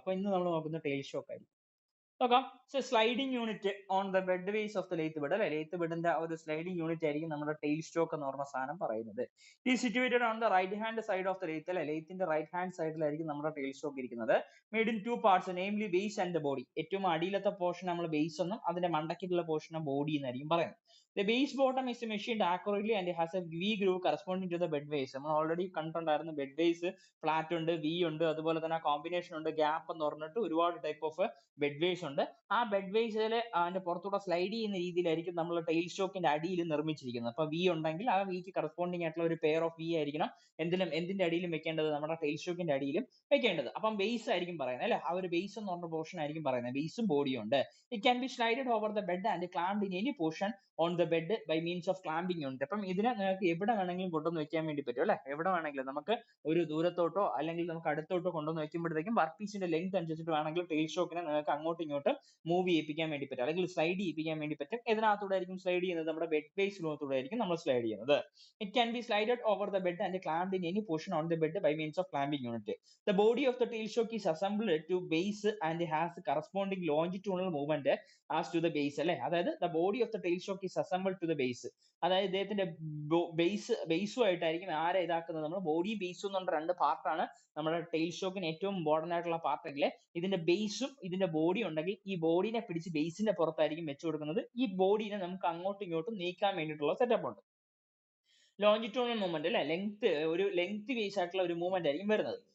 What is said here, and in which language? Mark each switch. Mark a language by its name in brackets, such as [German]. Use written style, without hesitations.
[Malayalam] അപ്പോൾ ഇന്ന് നമ്മൾ നോക്കുന്നത് ടെയിൽ ഷോക്ക് ആയിരിക്കും. നോക്കാം. [English] sliding unit on the bed ways of the lathe bed [Malayalam] അല്ലെ, ലെയ്ത്ത് ബെഡിന്റെ ഒരു സ്ലൈഡിംഗ് യൂണിറ്റ് ആയിരിക്കും നമ്മുടെ ടെയിൽ സ്റ്റോക്ക് എന്ന് പറഞ്ഞ സാധനം പറയുന്നത്. ഈ [English] situated on the right hand side of the lathe [Malayalam] അല്ലെ, ലെയ്ത്തിന്റെ റൈറ്റ് ഹാൻഡ് സൈഡിലായിരിക്കും നമ്മുടെ ടെയിൽ സ്റ്റോക്ക് ഇരിക്കുന്നത്. [English] Made in 2 parts namely base and the body. [Malayalam] ഏറ്റവും അടിയിലത്തെ പോർഷൻ നമ്മൾ ബേസ് എന്നും അതിന്റെ മണ്ടയ്ക്കുള്ള പോർഷൻ ബോഡി എന്നായിരിക്കും പറയുന്നത്. [English] The base bottom is machined accurately and has a V groove corresponding to the bed base. [Malayalam] നമ്മൾ already കണ്ടിട്ടുണ്ടായിരുന്നു bed base flat ഉണ്ട്, V ഉണ്ട്, അതുപോലെ തന്നെ കോമ്പിനേഷൻ ഉണ്ട്, ഗ്യാപ്പ് എന്ന് പറഞ്ഞിട്ട് ഒരുപാട് ടൈപ്പ് ഓഫ് ബെഡ് വേസ് ഉണ്ട്. ആ ബെഡ് വേസിൽ അതിന്റെ പുറത്തൂടെ സ്ലൈഡ് ചെയ്യുന്ന രീതിയിലായിരിക്കും നമ്മൾ ടെയിൽ സ്റ്റോക്കിന്റെ അടിയിൽ നിർമ്മിച്ചിരിക്കുന്നത്. അപ്പൊ വി ഉണ്ടെങ്കിൽ ആ വിക്ക് കറസ്പോണ്ടിങ് ആയിട്ടുള്ള ഒരു പെയർ ഓഫ് വി ആയിരിക്കണം എന്തിന്റെ അടിയിലും വെക്കേണ്ടത്, നമ്മുടെ ടെയിൽ സ്റ്റോക്കിന്റെ അടിയിലും വെക്കേണ്ടത്. അപ്പം ബേസ് ആയിരിക്കും പറയുന്നത് അല്ലെ, ആ ഒരു ബേസ് എന്ന് പറഞ്ഞ പോർഷൻ ആയിരിക്കും പറയുന്നത്. ബേസും ബോഡിയും ഉണ്ട്. [English] It can be slided over the bed and clamped in any portion on the bed by means of clamping unit. [Malayalam] അപ്പം ഇതിനെ നിങ്ങൾക്ക് എവിടെ വേണമെങ്കിലും കൊണ്ടുവന്ന് വെക്കാൻ വേണ്ടി പറ്റും അല്ലെ, എവിടെ വേണമെങ്കിലും നമുക്ക് ഒരു ദൂരത്തോട്ടോ അല്ലെങ്കിൽ നമുക്ക് അടുത്തോട്ടോ കൊണ്ടുവന്ന് വെക്കുമ്പോഴത്തേക്കും വർക്ക് പീസിന്റെ ലെങ്ത് അനുസരിച്ചിട്ട് വേണമെങ്കിൽ ടെയിൽ സ്റ്റോക്കിനെ നിങ്ങൾക്ക് അങ്ങോട്ടും ഇങ്ങോട്ടും മൂവ് ചെയ്യിപ്പിക്കാൻ വേണ്ടി പറ്റും, അല്ലെങ്കിൽ സ്ലൈഡ് ചെയ്യിപ്പിക്കാൻ വേണ്ടി പറ്റും. ഇതിനകത്തൂടെ ആയിരിക്കും സ്ലൈഡ് ചെയ്യുന്നത്, നമ്മുടെ ബെഡ് ബേസിനകത്തൂടെ ആയിരിക്കും നമ്മൾ സ്ലൈഡ് ചെയ്യുന്നത്. [English] It can be slided over the bed and clamped in any portion on the bed by means of clamping unit. The body of the tail shock is assembled to base and has corresponding longitudinal movement as to the base [Malayalam] അല്ലെ, അതായത് [English] the body of the tail shock is assembled to the base. [Malayalam] അതായത് ഇദ്ദേഹത്തിന്റെ ബേസുമായിട്ടായിരിക്കും ആരെ ഇതാക്കുന്നത്, നമ്മൾ body ബേസും എന്ന് പറഞ്ഞ രണ്ട് പാർട്ടാണ് നമ്മുടെ ടെയിൽ സ്റ്റോക്കിന് ഏറ്റവും ഇമ്പോർട്ടന്റ് ആയിട്ടുള്ള പാർട്ടെങ്കിൽ ഇതിന്റെ ബേസും ഇതിന്റെ ബോഡി ഉണ്ടെങ്കിൽ ഈ ബോഡിനെ പിടിച്ച് ബേസിന്റെ പുറത്തായിരിക്കും വെച്ചു കൊടുക്കുന്നത്. ഈ ബോഡിനെ നമുക്ക് അങ്ങോട്ടും ഇങ്ങോട്ടും നീക്കാൻ വേണ്ടിയിട്ടുള്ള സെറ്റപ്പ് ഉണ്ട്. ലോഞ്ചിറ്റ്യൂണൽ മൂവ്മെന്റ് അല്ലെ, ഒരു ലെങ്ത് ബേസ് ആയിട്ടുള്ള ഒരു മൂവ്മെന്റ് ആയിരിക്കും വരുന്നത്.